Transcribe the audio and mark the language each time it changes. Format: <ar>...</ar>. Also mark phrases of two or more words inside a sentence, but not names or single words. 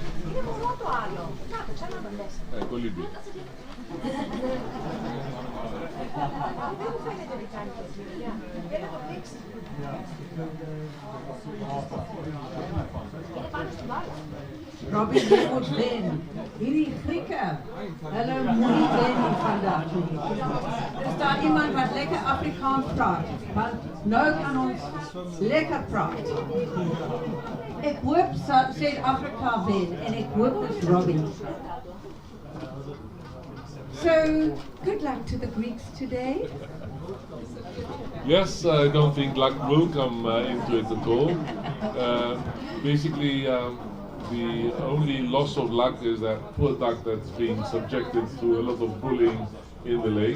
<it>Ecco lì.</it> <af>Robbie, jy moet wen. Hierdie Grieke, hulle moet wen vandag. Is daar iemand wat lekker Afrikaans praat? Want nou kan ons lekker praat. Ek hoop Suid-Afrika wen en ek hoop dis Robbie.</af> <en>So, good luck to the Greeks today. Yes, I don't think luck will come into it at all. Basically, the only loss of luck is that poor duck that's being subjected to a lot of bullying in the lake.</en>